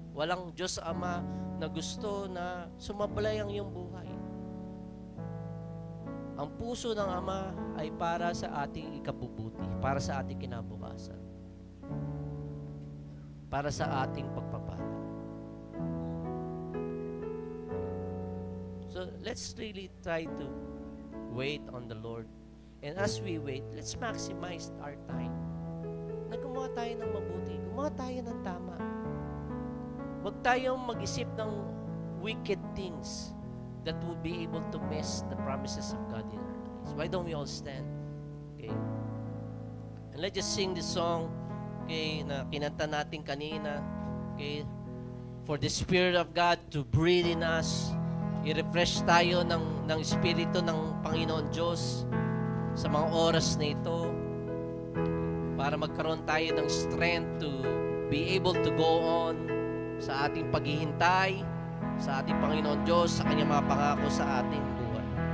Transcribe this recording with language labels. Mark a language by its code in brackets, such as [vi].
[tl] Walang Diyos Ama na gusto na sumablay ang iyong buhay. Ang puso ng Ama ay para sa ating ikabubuti, para sa ating kinabukasan, para sa ating pagpapala. [en] So, let's really try to wait on the Lord. And as we wait, let's maximize our time. [tl] Na gumawa tayo ng mabuti, gumawa tayo ng tama. Huwag tayong mag-isip ng [en] wicked things that will be able to miss the promises of God in our lives. Why don't we all stand? Okay. And let's just sing this song, okay, [tl] na kinanta natin kanina. [en] Okay. For the Spirit of God to breathe in us. [tl] I-refresh tayo ng Espiritu ng Panginoon Diyos sa mga oras na ito para magkaroon tayo ng [en] strength to be able to go on [tl] sa ating paghihintay sa ating Panginoon Diyos, sa Kanyang mga pangako sa ating buhay.